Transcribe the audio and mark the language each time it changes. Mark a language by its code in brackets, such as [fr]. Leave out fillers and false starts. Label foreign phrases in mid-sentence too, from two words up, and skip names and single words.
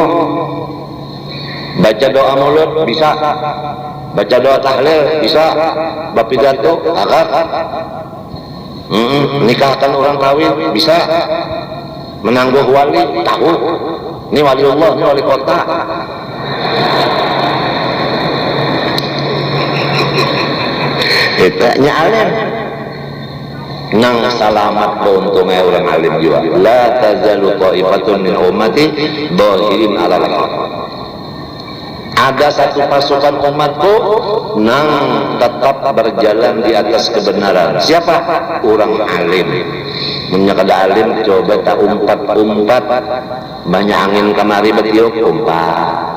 [bjn] Baca doa mulut bisa, baca doa tahlil bisa, bapidato akad, nikahkan orang kawin bisa, menangguh wali tahu, ini wali Allah, ini wali kota. Kita nyalin nang salamat keuntungnya orang alim juga. [ar] La tazalu ta'ifatun min ummati dhahirin 'alal haq. [bjn] Ada satu pasukan umatku nang tetap berjalan di atas kebenaran. Siapa? Orang alim. Munya kada alim coba tak umpat-umpat, banyak angin kamari betiuk umpat.